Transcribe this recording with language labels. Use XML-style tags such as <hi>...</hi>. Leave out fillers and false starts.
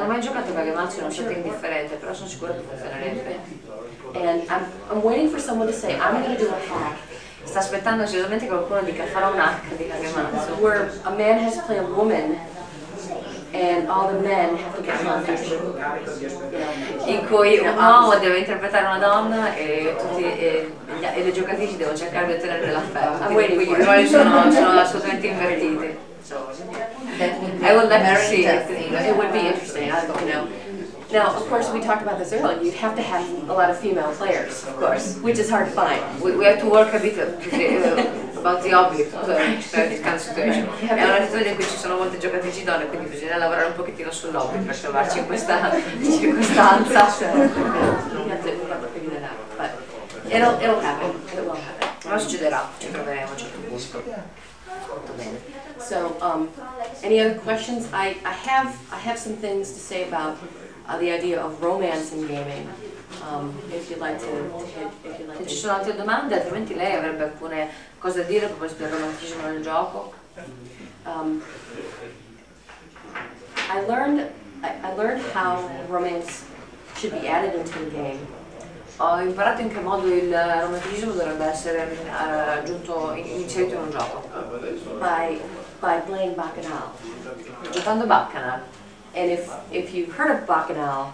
<it>Non ho mai giocato Kagematsu in un setting differente, però sono sicura che funzionerebbe.</it> <en>And I'm waiting for someone to say, I'm going to do a hack.</en> <it>Sta aspettando seriamente che qualcuno dica farò un hack di Kagematsu.</it> <en>Where a man has to play a woman and all the men have to get selfish.</en> <it>In cui un uomo deve interpretare una donna e le giocatrici devono cercare di ottenere dell'affetto. Quindi i ruoli sono assolutamente invertiti.</it> <en>I would like to see it. It would be interesting, Now, of course, we talked about this earlier. You'd have to have a lot of female players, of course, which is hard to find. We have to work a bit about the object per this kind of situation.</en> <it>È una situazione in cui ci sono molte giocatrici donne, quindi bisogna lavorare un pochettino sull'obbligo per trovarci in questa circostanza.</it> <en>We have to figure that out, but it'll happen. It will happen.</en> <it>Ma succederà, ci troveremo a un certo punto. Molto bene.</it> <en>So, any other questions? I have some things to say about the idea of romance in gaming. If you'd like to.</en> <it>Se ci sono altre domande, altrimenti lei avrebbe alcune cose da dire come il romanticismo nel gioco.</it> <en>I learned how romance should be added into the game.</en> <it>Ho imparato in che modo il romanticismo dovrebbe essere inserito in un gioco.</it> <en>By playing Bacchanal.</en> <it>Giocando Bacchanal.</it> <en>And if you've heard of Bacchanal,</en>